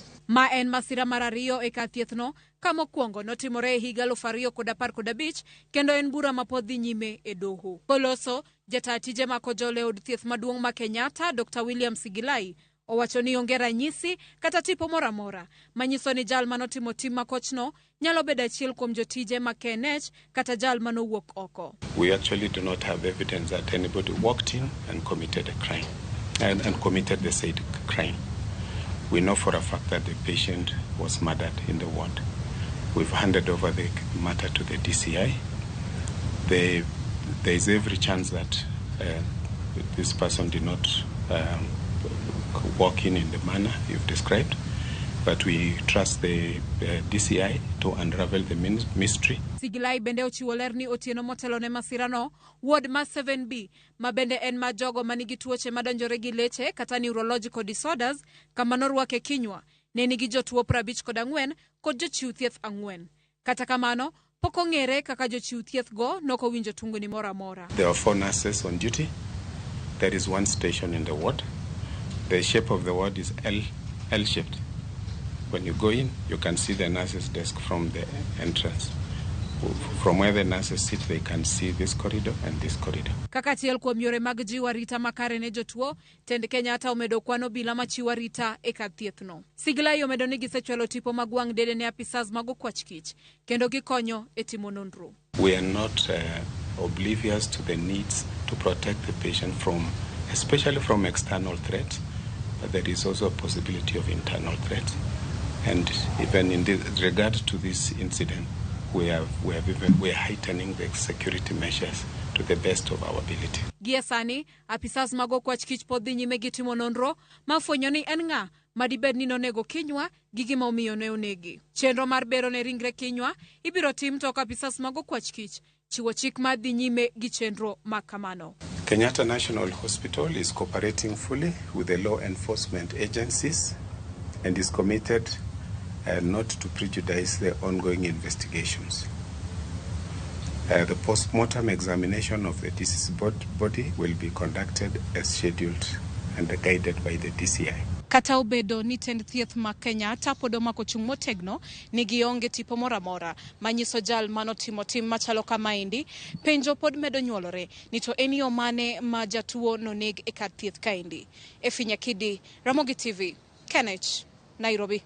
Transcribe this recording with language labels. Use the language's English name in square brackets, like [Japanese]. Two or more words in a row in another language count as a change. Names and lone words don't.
[Luo (Kenya and Tanzania)] Ma en masira mar ariyo e kar thiethno, ka mokwongo notimore e higa 2015 kendo en bura ma pod dhi nyime e doho. Koloso jata tije mako jole od thieth maduong' ma Kenyatta Dr. William Sigilai owacho ni onge ranyisi kata tipo moro amora manyiso ni jal manotimo tim makochno nyalo bedo achiel kuom jotije ma KNH kata jal manowuok oko. [English] We actually do not have evidence that anybody walked in and committed a crime and committed the said crime. We know for a fact that the patient was murdered in the ward. We've handed over the matter to the DCI. There is every chance that this person did not walk in the manner you've described, but we trust the DCI to unravel the mystery. [Luo (Kenya and Tanzania)] Sigilai bende ochiwo ler ni otieno motelo ne masirano, ward ma 7B ma bende en ma jogo manigi tuoche madonjore gi leche kata [English] neurological disorders [Luo (Kenya and Tanzania)] kama norwake Kinyua ne nigi jotuo 54 kod jochiw thieth 4. Kata kamano pok ong'ere kaka jochiw thieth go nokowinjo tungni moro amora. [English] There are 4 nurses on duty. There is 1 station in the ward. The shape of the ward is L-shaped. When you go in, you can see the nurse's desk from the entrance. From where the nurses sit, they can see this corridor and this corridor. [Luo (Kenya and Tanzania)] Kaka achiel kuom yore mag jiwo arita makare ne jotuo, tend Kenyatta omedo kwano bila machiwo arita e kar thiethno. Sigilai omedo ni gisechwalo tipo mag wang' dede ne apisas mag okwach kich, kendo gikonyo e timo nonro. [English] We are not oblivious to the needs to protect the patient especially from external threats, but there is also a possibility of internal threats. And even in regard to this incident, we are heightening the security measures to the best of our ability. [Luo (Kenya and Tanzania)] Giesani, apisas mag okwach kich pod dhi nyime gi timo nonro mafwenyo ni en ng'a madibed ni nonego Kinyua gi gima omiyo ne onegi. Chenro mar bero ne ringre Kinyua ibiro tim tok apisas mag okwach kich chiwo chik mar dhi nyime gi chenro makamano. [English] Kenyatta National Hospital is cooperating fully with the law enforcement agencies and is committed not to prejudice the ongoing investigations. The post-mortem examination of the deceased body will be conducted as scheduled and guided by the DCI. [Luo (Kenya and Tanzania)] Kata obedo ni tend thieth ma Kenyatta pod omako chung' motegno ni gionge tipo moro amora manyiso jal manotimo tim machalo kamaendi, penjo pod medo nyuolore ni to en yo mane ma jatuo noneg e kar thieth kaendi. Efinya Kidi, Ramogi TV, KNH, Nairobi.